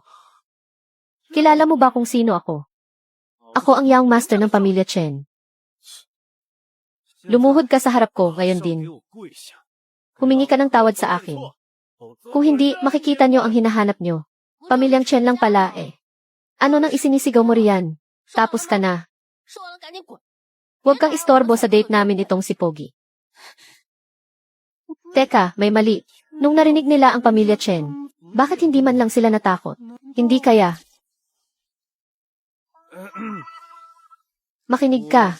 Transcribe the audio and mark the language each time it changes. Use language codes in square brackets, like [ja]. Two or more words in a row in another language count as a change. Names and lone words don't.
[tl] Kilala mo ba kung sino ako? Ako ang [en] young master [tl] ng pamilya Chen. Lumuhod ka sa harap ko ngayon din. Humingi ka ng tawad sa akin. Kung hindi, makikita niyo ang hinahanap niyo. Pamilyang Chen lang pala eh. Ano nang isinisigaw mo riyan? Tapos ka na. [zh] 说完了赶紧滚！ [tl] Huwag kang istorbo sa date namin itong si Pogi. Teka, may mali. Nung narinig nila ang pamilya Chen, bakit hindi man lang sila natakot? Hindi kaya. Makinig ka.